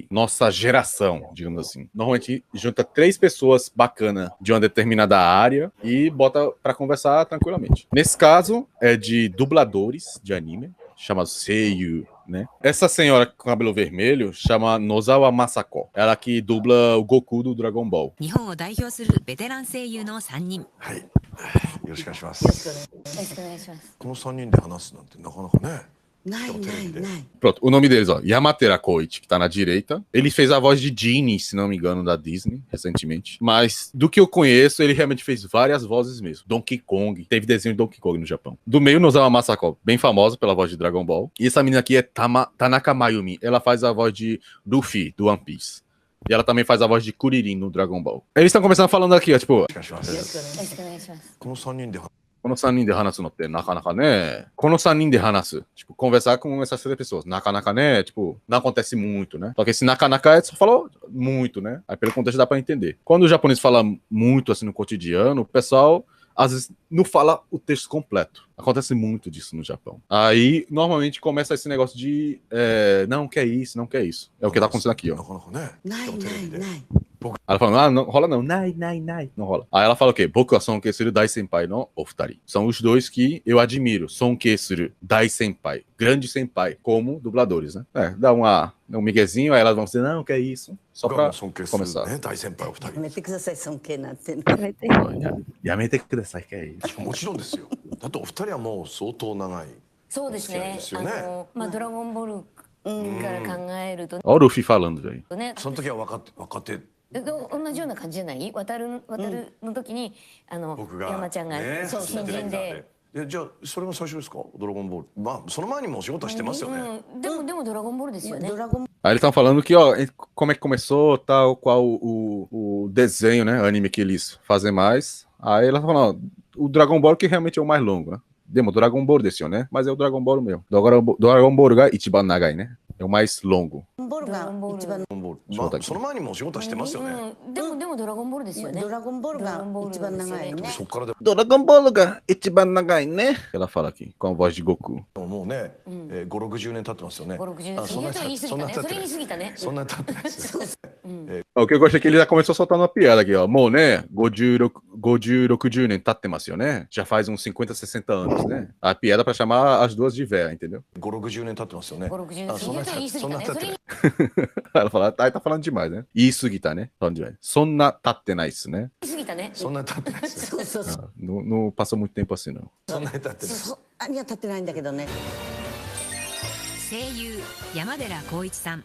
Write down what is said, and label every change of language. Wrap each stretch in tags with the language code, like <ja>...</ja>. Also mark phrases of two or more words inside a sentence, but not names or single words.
<pt>Nossa geração, digamos assim. Normalmente junta 3 pessoas bacanas de uma determinada área e bota pra conversar tranquilamente. Nesse caso, é de dubladores de anime, chamado Seiyu, né? Essa senhora com cabelo vermelho chama Nozawa Masako. Ela que dubla o Goku do Dragon Ball.</pt> <ja>日本を代表するベテラン声優の3人。はい。よろしくお願いします。よろしくお願いします。この3人で話すなんてなかなかね。ないないない。</ja> <pt>Pronto, o nome deles, ó, Yamatera Koichi, que tá na direita. Ele fez a voz de Genie, se não me engano, da Disney, recentemente. Mas, do que eu conheço, ele realmente fez várias vozes mesmo. Donkey Kong, teve desenho de Donkey Kong no Japão. Do meio, Nozawa Masako, bem famosa pela voz de Dragon Ball. E essa menina aqui é Tanaka Mayumi. Ela faz a voz de Luffy, do One Piece. E ela também faz a voz de Kuririn no Dragon Ball. Eles estão começando falando aqui, ó, tipo...</pt> <ja>よろしくお願いします。この3人でこの3人で話すのってなかなかね。この3人de話す。</ja> <pt>Tipo, conversar com essas 3 pessoas. Nakanaka, né? Tipo, não acontece muito, né? Só que esse nakanaka só falou muito, né? Aí pelo contexto dá pra entender. Quando o japonês fala muito assim no cotidiano, o pessoal às vezes não fala o texto completo. Acontece muito disso no Japão. Aí, normalmente, começa esse negócio de não quer isso, não quer isso. É o que tá acontecendo aqui, ó.</pt> <ja>なかなかね。ないないない。</ja> <pt>Ela fala, ah, não rola não, nai, não rola. Aí ela fala o quê?</pt> <ja>僕は尊敬大先輩のお二人.</ja> <pt>São os 2 que eu admiro.</pt> <ja>尊敬大先輩,</ja> <pt>grande senpai, como dubladores, né? Dá um miguezinho, aí elas vão dizer, não, que é isso. Só pra</pt> <ja>尊敬する</ja> <pt>começar.</pt> <ja>ね大先輩お二や人。めてください尊敬なんて。やめてください、</ja> <pt>que é isso.</pt> <ja>もちろんですよ。だってお二人はもう相当長い。そうですね。ですよねドラゴンボールから考えると</ja> <pt>Olha o Luffy falando, velho.</pt> <ja>ね、その時は若手同じような感じじゃない？渡るの時に僕が山ちゃんがねそう新人で。じゃあそれが最初ですか？ドラゴンボール。まあその前にもお仕事はしてますよね。でもドラゴンボールですよね。ドラゴン</ja> <pt>Aí eles estão falando que, ó, como é que começou, tal, qual o desenho, né, anime que eles fazem mais. Aí ela tá falando, ó, o Dragon Ball que realmente é o mais longo, né? Demo, Dragon Ball desse, né? Mas é o Dragon Ball mesmo.</pt> <ja>ドラゴンボールが一番長い,</ja> <pt>né? É o mais longo.</pt> <ja>ボールが一番ドラゴンボール。まあその前にもお仕事はしてますよね。でもドラゴンボールですよね。ドラゴンボールが一番長いね。そっからでドラゴンボールが一番長い,</ja> <pt>né? Ela fala aqui, com a voz de Goku.</pt> <ja>もうね、5、60年経ってますよね。 5、60 あそんな言い過ぎたね。それ言い過ぎたね。そんな経ってないですよ。</ja> <pt>O que eu gostei é que ele já começou soltando uma piada aqui, ó.</pt> <ja>Mo, né? 50, 60 年経ってますよね?</ja> <pt>Já faz uns 50, 60 anos, né? A piada pra chamar as duas de véia, entendeu?</pt> <ja>5、60 年経ってますよね。 5、60 あそんな言い過ぎたね。それ</ja> <pt>Ela fala, aí tá falando demais, né? Isso que tá, né? Falando demais.</pt> <ja>そんな経ってない</ja> <pt>isso, né?</pt> <ja>言い過ぎたね。そんな経ってないですよ。そうそうそう。</ja> <pt>Não passou muito tempo assim, não.</pt> <ja>そんな経ってない。そんなには立ってないんだけどね。声優山寺宏一さん。</ja>